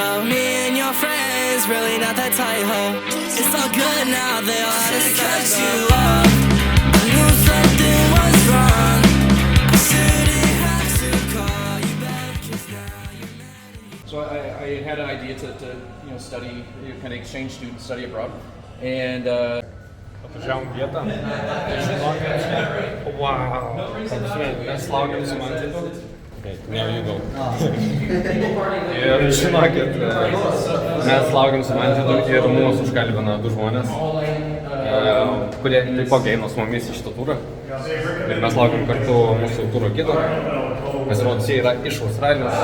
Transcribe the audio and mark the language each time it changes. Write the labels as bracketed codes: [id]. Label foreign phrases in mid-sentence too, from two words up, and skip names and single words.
[en] Me and your friends, really not that tight, ho. It's all good now, they all had to cut you off. I knew something was wrong. I shouldn't have to call you back, 'cause now you're mad. So I had an idea to you know, study, kind of exchange student, study abroad. And [lt] Atvažiavom vietą. Wow. Mes laukiam su Mantidu. [en] Now you go. [lt] Ir žinokit, mes laukiam su Mantidu ir mūsų užkalbina 2 žmonės, kurie taipogi eina su mumis į šitą turą. Ir mes laukiam kartu mūsų turo gido. Pasirodys, jie yra iš Australijos.